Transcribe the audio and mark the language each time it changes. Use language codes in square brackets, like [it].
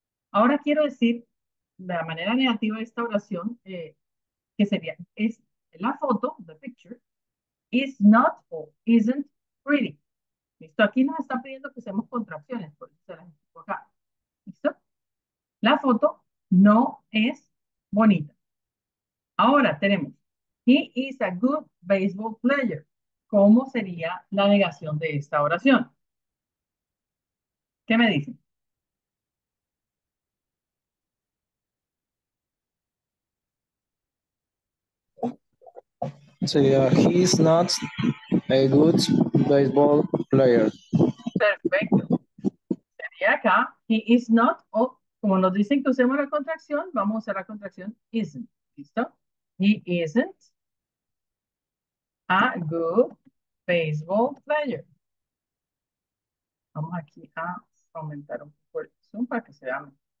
[es] Ahora quiero decir, de la manera negativa de esta oración, que sería, es la foto, [en] the picture, is not or isn't pretty. [es] ¿Listo? Aquí nos está pidiendo que usemos contracciones, por eso se las explico acá. ¿Listo? La foto no es bonita. Ahora tenemos, [en] he is a good baseball player. [es] ¿Cómo sería la negación de esta oración? ¿Qué me dicen? Sería, [en] he's not a good baseball player. [es] Perfecto. Sería acá, [en] he is not, [es] o como nos dicen que usemos la contracción, vamos a usar la contracción isn't. ¿Listo? [en] He isn't a good baseball player. [es] Vamos aquí a aumentar un poco el zoom para que se vea mejor.